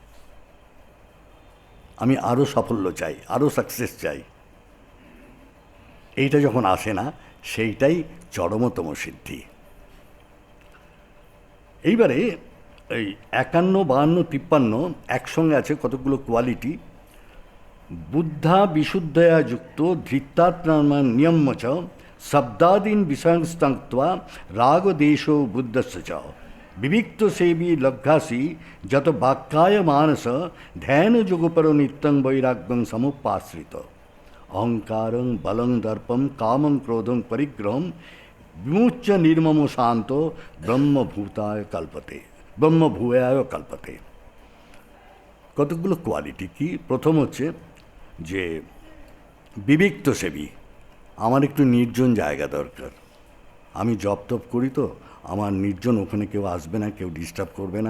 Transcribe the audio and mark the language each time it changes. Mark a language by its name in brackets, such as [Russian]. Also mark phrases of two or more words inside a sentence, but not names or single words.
[Bangla] আমি আরও সাফল্য চাই, আরও সাকসেস চাই, এইটা যখন আসে না, সেইটাই চরমতম সিদ্ধি। এইবারে এই 51, 52, 53 একসঙ্গে আছে কতগুলো কোয়ালিটি। [Sanskrit] বুদ্ধা বিশুদ্ধয়া যুক্ত ধৃত্তাত্মা নিয়ম্য চ শব্দাদীন বিষয়স্তঙ্ক্ত্বা রাগদেশ বুদ্ধস্য চ বিবিক্ত সেবী লব্ধাসি যত বাক্যায় মানস ধ্যান যোগপর নিত্যং বৈরাগ্যং সমুপাশ্রিত অহংকারং বলং দর্পম কামং ক্রোধং পরিগ্রহম বিমুচ্য নির্মম শান্ত ব্রহ্মভূতায় কল্পতে, ব্রহ্মভূয়ায় কল্পতে। [Bangla] কতগুলো কোয়ালিটি কি? প্রথম হচ্ছে যে বিবিক্ত সেবী, আমার একটু নির্জন জায়গা দরকার। আমি জপ তপ করি তো, আমার নির্জন, ওখানে কেউ আসবে না, কেউ ডিস্টার্ব করবে না।